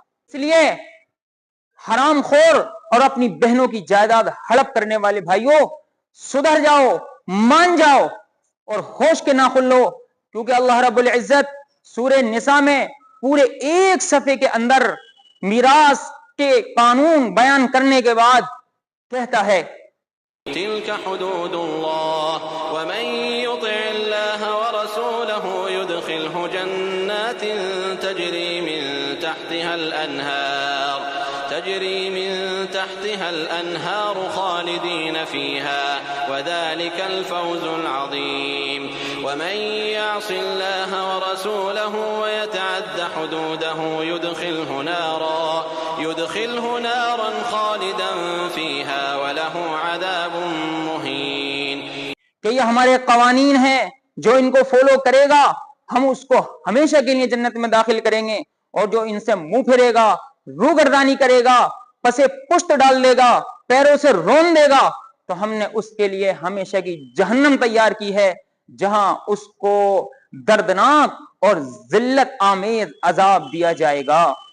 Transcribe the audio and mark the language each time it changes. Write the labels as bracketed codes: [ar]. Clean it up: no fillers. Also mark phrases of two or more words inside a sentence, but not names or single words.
[hi] इसलिए हराम खोर और अपनी बहनों की जायदाद हड़प करने वाले भाइयों, सुधर जाओ, मान जाओ और होश के नाखुन लो, क्योंकि [ar] الله رب العزة [hi] सूरे निसा में पूरे एक सफे के अंदर मीरास के कानून बयान करने के बाद कहता है, [ar] تلك حدود الله و من يطع الله و رسوله يدخله جنات تجري من تحتها الأنهار خالدين فيها و ذلك الفوز العظيم و من يعص الله و رسوله و يتعد حدوده يدخله نارا خالدا فيها و له عذاب مهين. [hi] कि ये हमारे कवानीन हैं, जो इनको फॉलो करेगा हम उसको हमेशा के लिए जन्नत में दाखिल करेंगे, और जो इनसे मुंह फिरेगा, रूगर्दानी करेगा, पसे पुष्ट डाल देगा, पैरों से रोन देगा, तो हमने उसके लिए हमेशा की जहन्नम तैयार की है, जहां उसको दर्दनाक और जिल्लत आमेज अजाब दिया जाएगा।